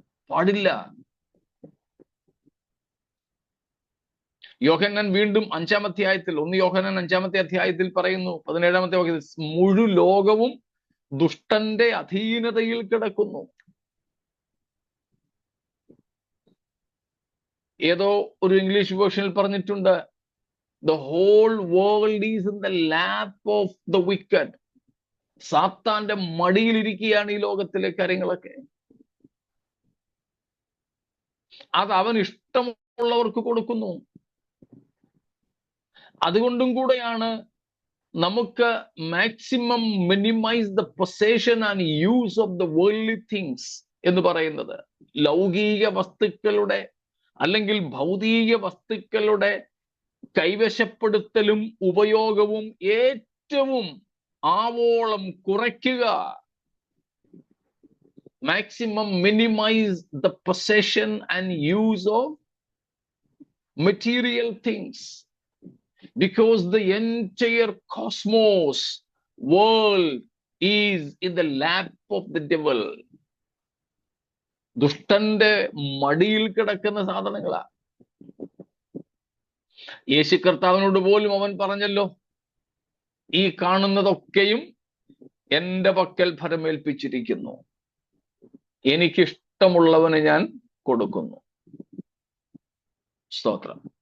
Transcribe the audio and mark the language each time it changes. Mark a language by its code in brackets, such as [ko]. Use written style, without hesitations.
[ml] പാടില്ല. യോഹന്നാൻ വീണ്ടും 5-ാം അധ്യായത്തിൽ 1 യോഹന്നാൻ 5-ാമത്തെ അധ്യായത്തിൽ പറയുന്നു 17-ാമത്തെ വാക്യത്തിൽ മുഴു ലോകവും ദുഷ്ടന്റെ അധീനതയിൽ കിടക്കുന്നു. ഏതോ ഒരു ഇംഗ്ലീഷ് വേർഷനിൽ പറഞ്ഞിട്ടുണ്ട്, [en] the whole world is in the lap of the wicked. [ml] സാത്താന്റെ മടിയിലിരിക്കുകയാണ് ഈ ലോകത്തിലെ കാര്യങ്ങളൊക്കെ. അത് അവൻ ഇഷ്ടമുള്ളവർക്ക് കൊടുക്കുന്നു. അതുകൊണ്ടും കൂടെയാണ് നമുക്ക് [en] maximum minimise the possession and use of the worldly things [ml] എന്ന് പറയുന്നത്. ലൗകിക വസ്തുക്കളുടെ അല്ലെങ്കിൽ ഭൗതിക വസ്തുക്കളുടെ കൈവശപ്പെടുത്തലും ഉപയോഗവും ഏറ്റവും ആവോളം കുറയ്ക്കുക. [en] Maximum minimise the possession and use of material things. Because the entire cosmos world is in the lap of the devil. [ml] ദുഷ്ടന്റെ മടിയിൽ കിടക്കുന്ന സാധനങ്ങളാ. യേശു കർത്താവിനോട് പോലും അവൻ പറഞ്ഞല്ലോ, ഈ കാണുന്നതൊക്കെയും എന്റെ പക്കൽ ഫലമേൽപ്പിച്ചിരിക്കുന്നു, എനിക്കിഷ്ടമുള്ളവന് ഞാൻ കൊടുക്കുന്നു. സ്തോത്രം.